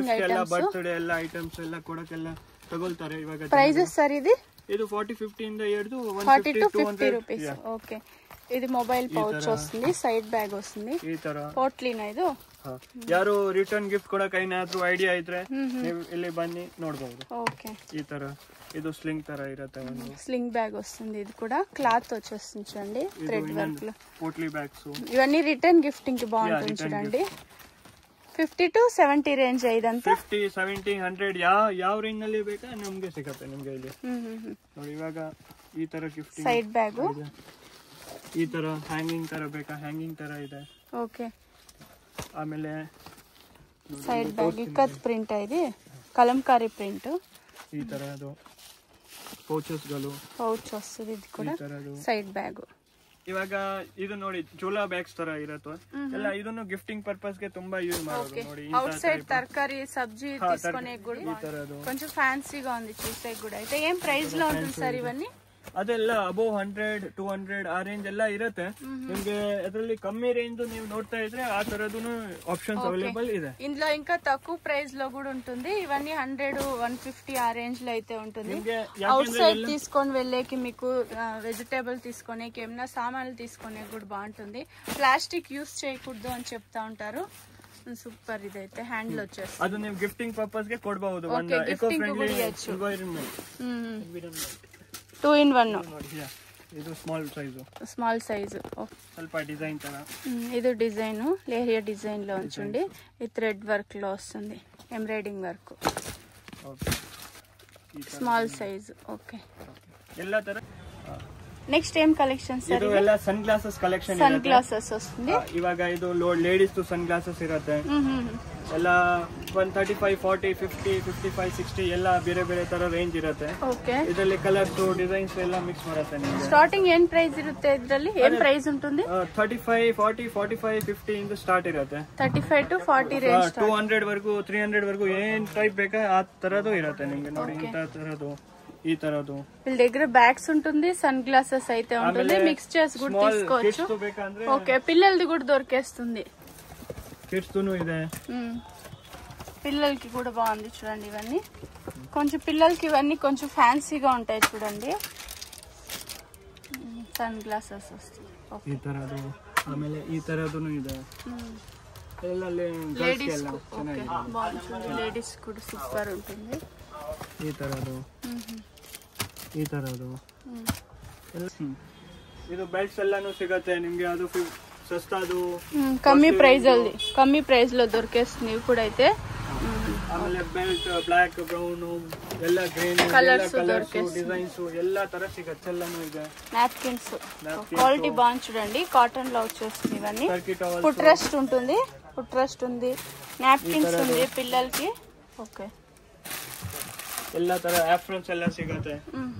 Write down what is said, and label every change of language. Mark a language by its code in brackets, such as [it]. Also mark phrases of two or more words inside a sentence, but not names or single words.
[kn] ಎಲ್ಲ ಬರ್ತ್ಡೇ ಎಲ್ಲ ಐಟಮ್ಸ್ ಎಲ್ಲ ಕೊಡಕ್ಕೆಲ್ಲ ತಗೊಳ್ತಾರೆ ಇವಾಗ. ಪ್ರೈಸಸ್ ಸರ್ ಇದು ಇದು 40-50 ಇಂದ ಹಿಡಿದು [en] 40 to 50 rupees. [kn] ಓಕೆ, ಇದು ಮೊಬೈಲ್ ಪೌಚ್ ವస్తుంది, ಸೈಡ್ ಬ್ಯಾಗ್ ವస్తుంది. ಈ ತರ ಪೋಟ್ಲಿನ ಇದು. ಯಾರು ರಿಟರ್ನ್ ಗಿಫ್ಟ್ ಕೊಡಕ್ಕೆ ಏನಾದ್ರು ಐಡಿಯಾ ಇದ್ರೆ ನೀವು ಇಲ್ಲಿ ಬನ್ನಿ ನೋಡಬಹುದು. [te] ఓకే, ఈ తర ఇది స్లింగ్ తర ఇరతే స్లింగ్ బ్యాగ్ వస్తుంది. ఇది కూడా క్లాత్ వచ్చేస్తుంది చూడండి, థ్రెడ్ వర్క్ లో. పోట్లీ బ్యాగ్స్ ఇవన్నీ రిటర్న్ గిఫ్టింగ్ కి బాగుంటుంది చూడండి. [kn] 50 to 70 ರೇಂಜ್ ಇದಂತ. 50, 70, 100 ಯಾವ ರೇಂಜ್ ನಲ್ಲಿ ಬೇಕಾ ನಮಗೆ ಸಿಗುತ್ತೆ ನಿಮಗೆ ಇಲ್ಲಿ. ನೋಡಿ ಇವಾಗ ಈ ತರ ಗಿಫ್ಟಿಂಗ್ ಸೈಡ್ ಬ್ಯಾಗ್, ಈ ತರ ಹ್ಯಾಂಗಿಂಗ್ ತರ ಬೇಕಾ ಹ್ಯಾಂಗಿಂಗ್ ತರ ಇದೆ. ಓಕೆ, ಆಮೇಲೆ ಸೈಡ್ ಬ್ಯಾಗ್ ಇಕ್ಕತ್ ಪ್ರಿಂಟ್ ಇದೆ, ಕಲಂಕಾರಿ ಪ್ರಿಂಟ್. ಈ ತರ ಅದು ಪೌಚಸ್ ಗಳು, ಪೌಚ್ ವస్తుంది. ಇದು ಕೂಡ ಸೈಡ್ ಬ್ಯಾಗ್. ಇವಾಗ ಇದು ನೋಡಿ ಚೋಲಾ ಬ್ಯಾಗ್ಸ್ ತರ ಇರತ್ತೆ ಎಲ್ಲ. ಇದನ್ನು ಗಿಫ್ಟಿಂಗ್ ಪರ್ಪಸ್ ಗೆ ತುಂಬಾ ಯೂಸ್ ಮಾಡೋದು. ನೋಡಿ [te] ಔಟ್ ಸೈಡ್ ತರಕಾರಿ సబ్జీ తీసుకునే కూడా కొంచెం ఫ్యాన్సీగా ఉంది, చూసే కూడా. అయితే ఏం ప్రైస్ లో ఉంటుంది సార్ ఇవన్నీ? [kn] ಅದೆಲ್ಲ ಅಬೌವ್ 100, 200 ಆ ರೇಂಜ್ ಎಲ್ಲ ಇರುತ್ತೆ. ನಿಮ್ಗೆ ಅದರಲ್ಲಿ ಕಮ್ಮಿ ರೇಂಜ್ ನೀವು ನೋಡ್ತಾ ಇದ್ರೆ ಆ ತರದ್ದು ಆಪ್ಷನ್ಸ್ ಅವೈಲೇಬಲ್ ಇದೆ. [te] ఇందులో ఇంకా తక్కువ ప్రైస్ లో కూడా ఉంటుంది. ఇవన్నీ 100, 150 ఆ రేంజ్ లో అయితే ఉంటుంది. అవుట్ సైడ్ తీసుకొని వెళ్ళేకి మీకు వెజిటేబుల్ తీసుకునేకి ఏమైనా సామాన్లు తీసుకునే కూడా బాగుంటుంది. ప్లాస్టిక్ యూస్ చేయకూడదు అని చెప్తా ఉంటారు. సూపర్, ఇదైతే హ్యాండిల్ వచ్చేసి [kn] ಅದು ನೀವು ಗಿಫ್ಟಿಂಗ್ ಪರ್ಪಸ್ ಗೆ ಕೊಡಬಹುದು. ಒಂದು ಎಕೋ ಫ್ರೆಂಡ್ಲಿ ಎನ್ವೈರನ್ಮೆಂಟ್ 2 in 1. ಇದು ಸ್ಮಾಲ್ ಸೈಜ್ ಸ್ವಲ್ಪ ಡಿಸೈನ್ ತರ. ಇದು ಡಿಸೈನ್ [te] లేరియా డిజైన్ లో ఉంచండి. ఈ థ్రెడ్ వర్క్ లో వస్తుంది, ఎంబ్రాయిడింగ్ వర్క్. స్మాల్ సైజ్. ఓకే, [kn] ಎಲ್ಲ ತರ. [te] నెక్స్ట్ ఏం కలెక్షన్ సార్? [kn] ಇದು ಎಲ್ಲ ಸನ್ ಗ್ಲಾಸಸ್ ಕಲೆಕ್ಷನ್. [te] సన్ గ్లాసెస్ వస్తుంది. [kn] ಇವಾಗ ಇದು ಲೇಡೀಸ್ ಸನ್ ಗ್ಲಾಸಸ್ ಇರುತ್ತೆ. ಎಲ್ಲ 135, 40, 50, 55, 60 ಎಲ್ಲ ಬೇರೆ ಬೇರೆ ತರ ರೇಂಜ್ ಇರುತ್ತೆ. ಓಕೆ, ಇದರಲ್ಲಿ ಕಲರ್ಸ್ ಡಿಸೈನ್ಸ್ ಎಲ್ಲ ಮಿಕ್ಸ್ ಮಾಡುತ್ತೆ ನಿಮಗೆ. ಸ್ಟಾರ್ಟಿಂಗ್ ಏನ್ ಪ್ರೈಸ್ ಇರುತ್ತೆ ಇದರಲ್ಲಿ? ಏನ್ ಪ್ರೈಸ್ ఉంటుంది? 35, 40, 45, 50 ಇಂದ ಸ್ಟಾರ್ಟ್ ಇರುತ್ತೆ. 35 to 40 ರೇಂಜ್. 200 ವರೆಗೂ 300 ವರೆಗೂ ಏನ್ ಟೈಪ್ ಬೇಕಾ ಆ ತರದು ಇರುತ್ತೆ ನಿಮ್ಗೆ. ನೋಡಿ ಇಂತ ತರದು, ಈ ತರದು. [te] వీళ్ళ దగ్గర బ్యాగ్స్ ఉంటుంది, సన్ గ్లాసెస్ అయితే ఉంటుంది. మిక్స్ చేసి కూడా తీసుకోవచ్చు. ఓకే, పిల్లలది కూడా దొరికేస్తుంది. [kn] కిడ్స్ ಇದೆ. [te] పిల్లలకి కూడా బాగుంది చూడండి. ఇవన్నీ కొంచెం పిల్లలకి ఇవన్నీ కొంచెం ఫ్యాన్సీగా ఉంటాయి చూడండి. సన్ గ్లాసెస్ వస్తుంది. ఈ తరదు. [kn] ఆಮೇಲೆ ಈ ತರದೂನು ಇದೆ. ಎಲ್ಲ [te] లేడీస్ బాగుంటుంది. లేడీస్ కూడా సూపర్ ఉంటుంది. [kn] ಈ ತರದು, ಈ ತರದು. ಇದು ಬೆಲ್ಟ್ಸ್ ಎಲ್ಲಾನು ಸಿಗತ್ತೆ ನಿಮ್ಗೆ. ಅದು ಸಸ್ತಾದು, ಕಮ್ಮಿ ಪ್ರೈಸ್ [te] లో దొరికేస్తుంది. ఇవి కూడా అయితే [kn] ಆಮೇಲೆ ಬೆಲ್ಟ್ ಬ್ಲಾಕ್, ಬ್ರೌನ್, ಎಲ್ಲ ಗ್ರೀನ್ ಕಲರ್ಸ್, ಡಿಸೈನ್ಸ್ ಎಲ್ಲ ತರ ಸಿಗತ್ತೆ. ಎಲ್ಲಾನು ಇದೆ. [te] నాప్కిన్స్ క్వాలిటీ బాగుంది చూడండి. కాటన్ లో వచ్చేస్తుంది. ఇవన్నీ ఫుట్ రెస్ట్ ఉంటుంది. ఫుట్ రెస్ట్ ఉంది. నాప్కిన్స్ ఉంది పిల్లలకి. ఓకే, [kn] ಎಲ್ಲ ತರ ಆಫ್ರನ್ಸ್ ಎಲ್ಲ ಸಿಗತ್ತೆ.